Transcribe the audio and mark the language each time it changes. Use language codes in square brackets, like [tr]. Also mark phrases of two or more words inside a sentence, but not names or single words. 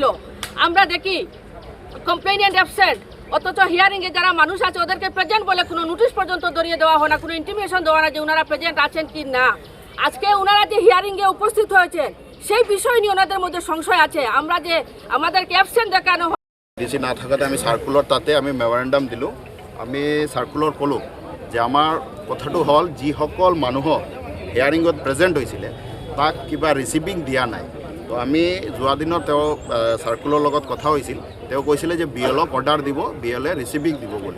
[bn] আমরা দেখি [en] complaint absent, [bn] অথচ হিয়ারিংয়ে যারা মানুষ আছে ওদেরকে প্রেজেন্ট বলে কোনো নোটিশ পর্যন্ত ধরিয়ে দেওয়া হয় না, কোনো ইন্টিমেশন দেওয়া না যে ওনারা প্রেজেন্ট আছেন কি না। আজকে ওনারা যে হিয়ারিংয়ে উপস্থিত হয়েছেন সেই বিষয় নিয়ে ওনাদের মধ্যে সংশয় আছে। আমরা যে আমাদেরকে অ্যাবসেন্ট দেখানো [as] ডিসি না থাকাতে আমি সার্কুলার তাতে আমি মেমোৰেণ্ডাম দিলোঁ। আমি সার্কুলার ক'লোঁ যে আমাৰ কথাটো হ'ল যিসকল মানুহ হিয়াৰিঙত প্ৰেজেণ্ট হৈছিলে তাক কিবা ৰিচিভিং দিয়া নাই। তো আমি যোৱা দিনত তেওঁ সার্কুলাৰ লগত কথা হৈছিল, তেওঁ কৈছিলে যে বিএলক অৰ্ডাৰ দিব, বিএলে ৰিচিভিং দিব বুলি।